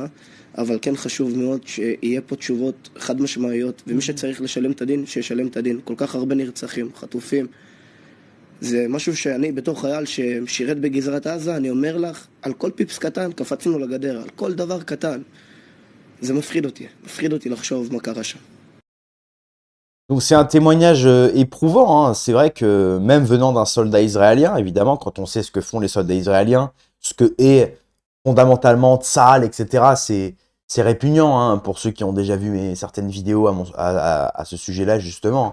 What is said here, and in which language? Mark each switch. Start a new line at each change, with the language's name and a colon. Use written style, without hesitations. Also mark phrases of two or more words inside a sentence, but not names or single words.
Hebrew: אבל כן חשוב מאוד שיהיה פה תשובות חד משמעיות, ומי שצריך לשלם את הדין, שישלם את הדין. כל כך הרבה נרצחים, חטופים. זה משהו שאני בתור חייל ששירת בגזרת עזה, אני אומר לך, על כל פיפס קטן קפצנו לגדר, על כל דבר קטן. זה מפחיד אותי לחשוב מה קרה שם.
French: Donc c'est un témoignage éprouvant, hein. C'est vrai que même venant d'un soldat israélien, évidemment, quand on sait ce que font les soldats israéliens, ce que est fondamentalement Tsahal, etc., c'est répugnant, hein, pour ceux qui ont déjà vu certaines vidéos à ce sujet-là, justement.